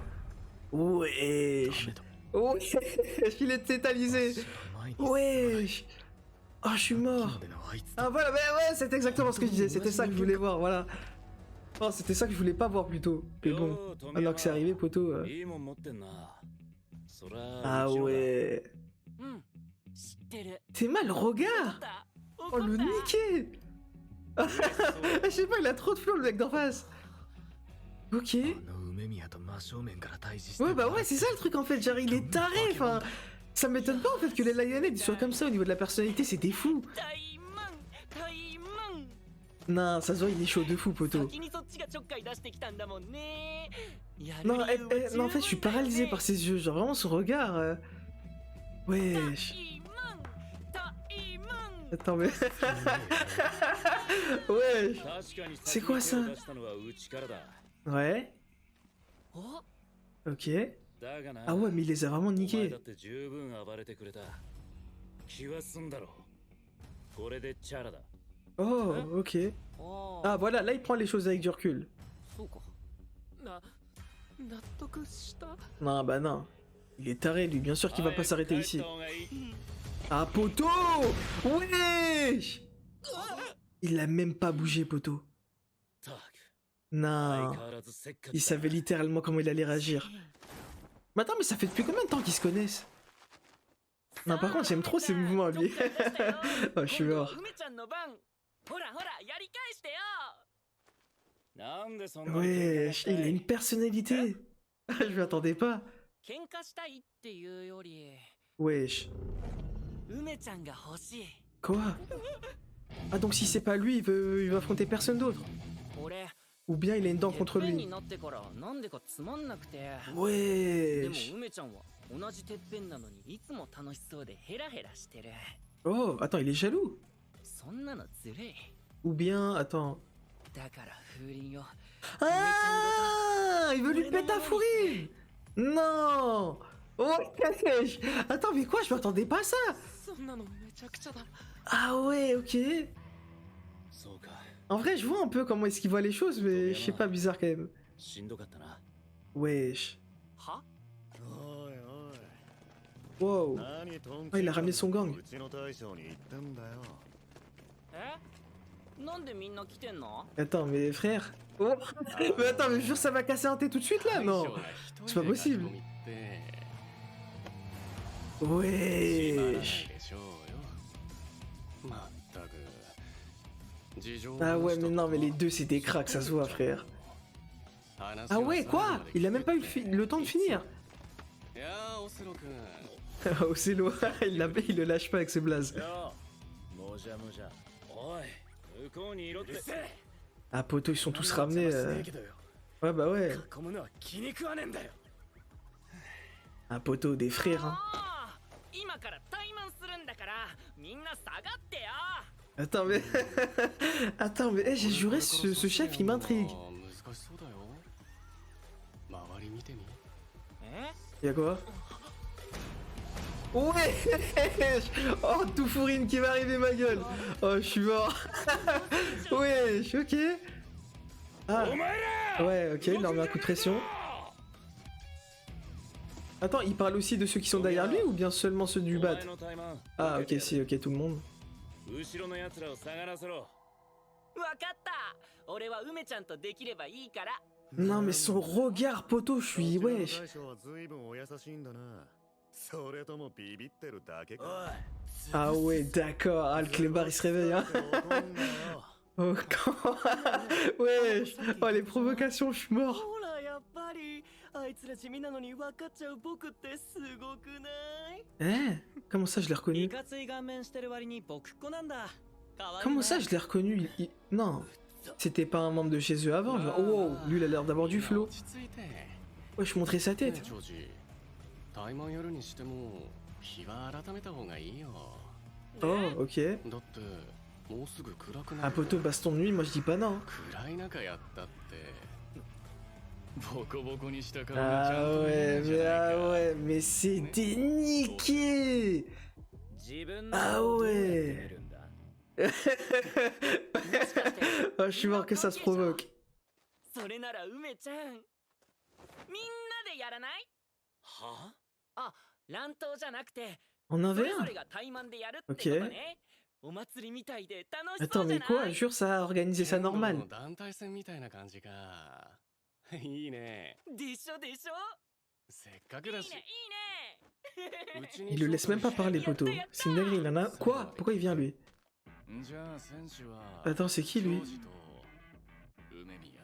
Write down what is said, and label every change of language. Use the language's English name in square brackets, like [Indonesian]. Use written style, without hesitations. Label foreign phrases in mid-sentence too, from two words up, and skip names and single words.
[French] Wesh. Wesh, il est tétanisé. Wesh. Oh, je suis mort. Ah voilà, mais ouais, c'est exactement ce que je disais. C'était ça que je voulais voir, voilà. Oh, c'était ça que je voulais pas voir plutôt. Mais bon, alors que c'est arrivé, poto. Ah ouais. [Japanese] 知ってる [French] T'es mal, regarde. Oh, le niqué. Je sais pas, il a trop de flow, le mec d'en face. Ok. Ouais, bah ouais, c'est ça le truc en fait. Genre, il est taré, enfin. Ça m'étonne pas en fait que les Lionhead soient comme ça au niveau de la personnalité, c'est des fous. [Japanese] 大満大満 [French] Non, ça se voit, il est chaud de fou, poto. [Japanese] 先にそっちがちょっかい出してきたんだもんねやる [French] Non, [Japanese] 理由は [French] non, en fait, je suis [Japanese] 十分だよね [French] paralysé par ses yeux, genre vraiment son regard. Wesh. [Japanese] 大満大満 [French] Attends, mais. Wesh. C'est quoi ça? Ouais. [Japanese] お [French] Ok. Ah ouais, mais il les a vraiment niqués. [Japanese] 気は済んだろう。これでチャラだ。 [French] Oh, ok. [Japanese] あ [French] Ah, voilà, là il prend les choses avec du recul. [Japanese] そうか納得した [French] Non, bah non. Il est taré, lui, bien sûr qu'il va pas s'arrêter ici. Ah, poteau! Wesh! Il a même pas bougé, poteau. Non. Il savait littéralement comment il allait réagir. Mais attends, mais ça fait depuis combien de temps qu'ils se connaissent? Non, par contre, j'aime trop ses mouvements, lui. Oh, je suis mort. [Japanese] ほらほらやり返してよなんでそんなに [French] Wesh, il a une personnalité. Ah, je m'y attendais pas. [Japanese] 喧嘩したいっていうより [French] Wesh. [Japanese] 梅ちゃんが欲しい [French] Quoi? Ah, donc si c'est pas lui, il veut affronter personne d'autre. [Japanese] 俺 [French] Ou bien il a une dent [Japanese] てっ [French] contre [Japanese] ぺんに [French] lui. [Japanese] なってからなんでかつまんなくてでも [French] Wesh. [Japanese] 梅ちゃんは同じてっぺんなのにいつも楽しそうでヘラヘラしてる [French] Oh, attends, il est jaloux. [Japanese] そんなのずるい [French] Ou bien, attends. [Japanese] だから風鈴を [French] Ah, il veut lui péter à fourrer. Non. Oh, wesh. Attends, mais quoi? Je m'attendais pas à ça. [Japanese] そんなのめちゃくちゃだ [French] Ah ouais, ok. [Japanese] そうか。 [French] En vrai, je vois un peu comment est-ce qu'il voit les choses, mais je sais pas, bizarre quand même. [Japanese] しんどかったな。 [French] Wesh. [Japanese] はおいおい。 [French] Wow. [Japanese] 何トン [French] Ah, il a ramené son gang. [Japanese] うちの大将に言ったんだよ。えなんでみんな来てんの [French] Attends, mais frère. Oh. Mais attends, mais je jure, ça va casser un thé tout de suite là, non? C'est pas possible. Wesh. Ah ouais, mais non, mais les deux c'est des cracks, ça se voit, frère. Ah ouais, quoi? Il a même pas eu le temps de finir. Océlo, il le lâche pas avec ce blaze. [Japanese] もじゃもじゃ。おい、向こうにいろって。 [French] Ah, poteau, ils sont tous ramenés. Ouais, bah ouais. [Japanese] 囲むのは気に食わねえんだよ。 [French] Un poteau, des frères, hein. [Japanese] ああ今から対マンするんだからみんな下がってよ [French] Attends, mais. Attends, mais j'ai juré, ce chef il m'intrigue. [Japanese] え [French] Y'a quoi? Ouais. Oh, tout fourrine qui va arriver, ma gueule. Oh, je suis mort. Wesh, ok. Ah, ouais, ok, il leur met un coup de pression. Attends, il parle aussi de ceux qui sont derrière lui ou bien seulement ceux du bat? Ah, ok, si, ok, tout le monde. [Japanese] 後ろの奴らを下がらせろ。わかった俺は梅ちゃんとできればいいから [French] Non, mais son regard, poteau, je suis. Wesh. [Japanese] 大将は随分お優しいんだな。それともビビってるだけか。 [French] Ah ouais, d'accord. Ah, le clébard il se réveille, hein. Oh, quand... Wesh. Oh, les provocations, je suis mort. [Japanese] ほらやっぱりあいつら地味なのに分かっちゃう僕ってすごくない [French] Hein? Comment ça, je l'ai [Japanese] い [French] reconnu? [Japanese] かつい顔面してる割に僕っ子なんだかわいい [French] Comment ça, je l'ai reconnu? Non. C'était pas un membre de chez eux avant. Genre, oh, wow, lui, il a l'air d'avoir du flow. Ouais, je montrais sa tête. Oh, ok. Un poteau baston de nuit, moi je dis pas non. Ah ouais, mais c'est déniqué. Ah ouais. Oh, je suis mort que ça se provoque. [Japanese] それなら梅ちゃんみんなでやらないはあ、乱闘じゃなくて [French] On en [Japanese] そ [French] avait [Japanese] れぞ [French] un. [Japanese] れが対マンでやるってことねお祭りみたいで楽しそ [French] Attends, [Japanese] うじゃ [French] mais [Japanese] な [French] quoi? [Japanese] い [French] Jure, ça a organisé ça normal. [Japanese] 団体戦みたいな感じか。いいね。でしょでしょせっかくいいねだし。いいね [French] Il le laisse même pas parler, poteau. C'est une dinguerie, il en a. Quoi? Pourquoi il vient lui? [Japanese] じゃあ選手は。 [French] Attends, c'est qui lui? [Japanese] ジョージと梅宮。